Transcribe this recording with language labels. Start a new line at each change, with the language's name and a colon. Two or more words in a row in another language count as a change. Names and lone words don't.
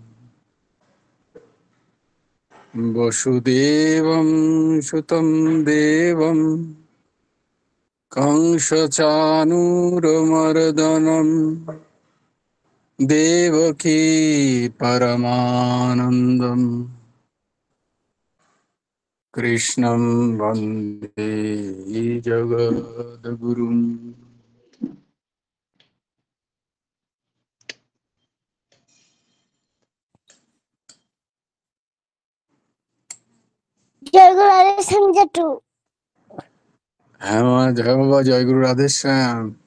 Sanskrit: वसुदेवं सुतं देवं कंसचानूरमर्दनं देवकी परमानन्दम् कृष्णं वन्दे जगद्गुरुम्।
Bangla: জয়গুরু রাধেশ্যাম জেঠু। হ্যাঁ মা, জয় বাবা, জয় গুরু রাধেশ্যাম।